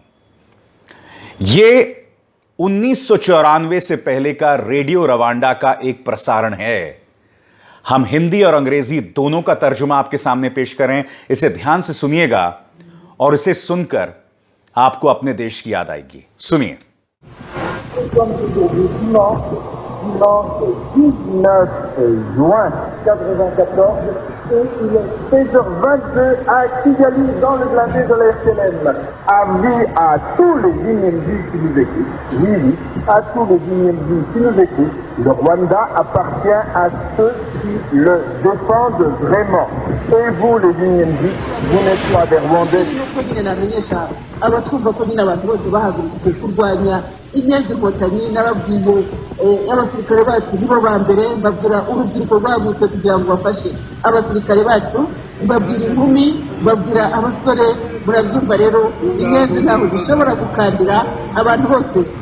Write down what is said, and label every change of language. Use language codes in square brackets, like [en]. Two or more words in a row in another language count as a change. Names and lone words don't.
[hi] यह 1994 से पहले का रेडियो रवांडा का एक प्रसारण है। हम हिंदी और अंग्रेजी दोनों का तर्जुमा आपके सामने पेश करें। इसे ध्यान से सुनिएगा और इसे सुनकर आपको अपने देश की याद आएगी। सुनिए। [fr] Dimanche 19 juin 1994 et il est 16h22 à Kigali dans le blindé de la FLN. Avis à tous les IND qui nous écoutent, oui, à tous les IND qui nous écoutent, le Rwanda appartient à ceux qui le défendent vraiment. Et vous les IND, vous n'êtes pas des Rwandais. [rw] abatwumva ko nyine abantu bose bahagurutse kurwanya inyenzi inkotanyi n'ababwiye abasirikare bacu nibo ba mbere, mbabwira urubyiruko rwagutse kugira ngo bafashe abasirikare bacu, mbabwira inkumi, mbabwira abasore. Murabyumva rero, inyenzi ntabwo zishobora gukandira abantu bose.